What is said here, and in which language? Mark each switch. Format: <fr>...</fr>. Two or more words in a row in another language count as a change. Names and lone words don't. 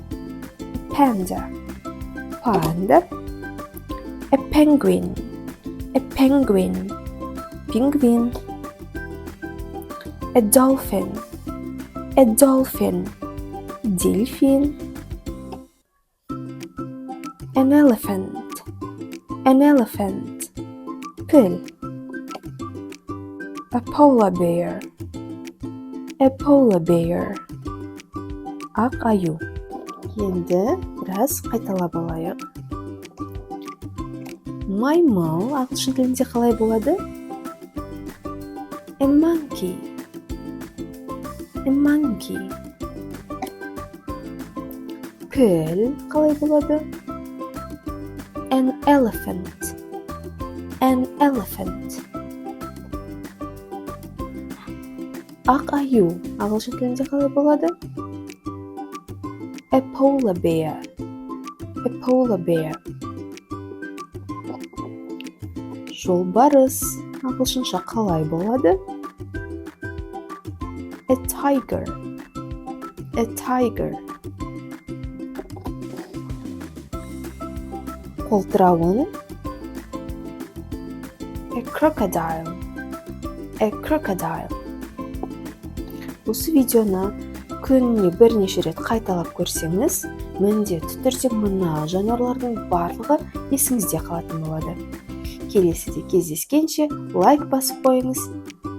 <en>a penguin, пингвин, a dolphin, дельфин, an elephant, піл, a polar bear,</en> <kk>ақ аю. Енді біраз қайталап алайық. Маймыл ағылшын тілінде қалай болады?</kk> <en>A monkey.</en> <kk>Піл қалай болады?</kk> <en>An elephant.</en> <kk>Ақ аю ағылшын тілінде қалай болады?</kk> <en>A polar bear.</en> <kk>Жолбарыс ағылшынша қалай болады?</kk> <en>A tiger. Қолтырауын, a crocodile.</en> <kk>Осы видеоны күніне бірнеше рет қайталап көрсеңіз, міндетті түрде мына жануарлардың барлығы есіңізде қалатын болады. Келесіде кездескенше лайк басып қойыңыз.</kk>